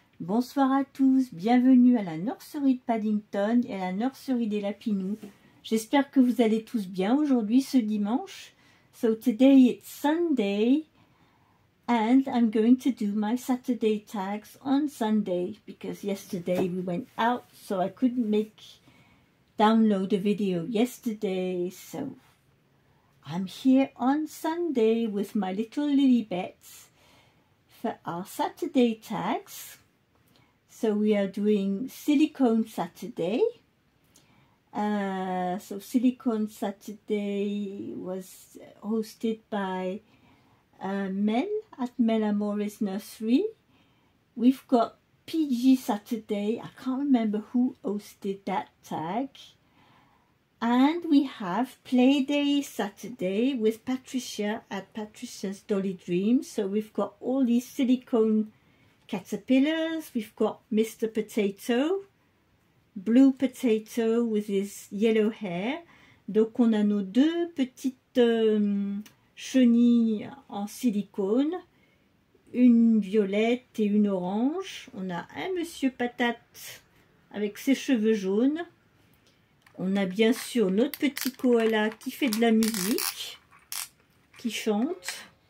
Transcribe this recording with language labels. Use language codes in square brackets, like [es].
[fr] Bonsoir à tous, bienvenue à la nurserie de Paddington et à la nurserie des Lapinous. J'espère que vous allez tous bien aujourd'hui ce dimanche. [en] So today it's Sunday and I'm going to do my Saturday tags on Sunday because yesterday we went out so I couldn't download a video yesterday, so I'm here on Sunday with my little Lilibets for our Saturday tags. So we are doing Silicone Saturday. So Silicone Saturday was hosted by Mel at Mel Amores Nursery. We've got PG Saturday. I can't remember who hosted that tag. And we have Playday Saturday with Patricia at Patricia's Dolly Dreams. So we've got all these silicone caterpillars. We've got Mr. Potato, Blue Potato with his yellow hair. [fr] Donc on a nos deux petites chenilles en silicone, une violette et une orange. On a un Monsieur Patate avec ses cheveux jaunes. On a bien sûr notre petit koala qui fait de la musique, qui chante.